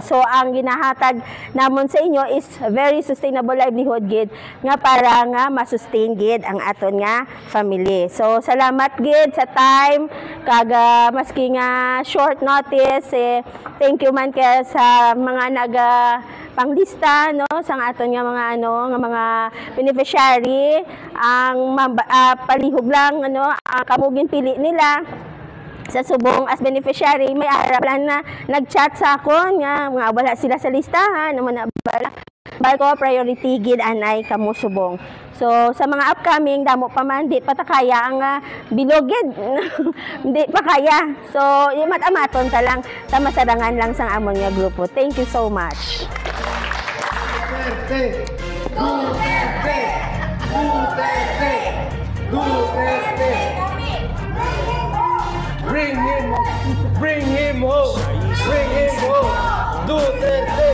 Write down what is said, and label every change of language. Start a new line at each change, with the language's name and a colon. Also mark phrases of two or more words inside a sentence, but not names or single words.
Hiligaynon: So ang ginahatag namon sa inyo is
English: very sustainable livelihood
Hiligaynon: gid nga para nga ma-sustain gid ang aton nga family. So salamat gid sa time kag maski nga
English: short notice thank you
Hiligaynon: man kay sa mga panglista no sang aton nga mga nga mga beneficiary ang palihog lang kamugin pili nila sa subong as beneficiary. May arap lang na nag-chat sa akon nga mga wala sila sa listahan naman na bala ko priority gid anay kamo subong. So sa mga upcoming damo pa man di pa ta kaya ang bilogid di pa kaya. So imat-amaton ta lang ta masarangan lang sang amon nga grupo.
English: Thank you so much. Duterte! Duterte! Duterte! Duterte! Bring him home! Bring him home! Bring him home! Duterte!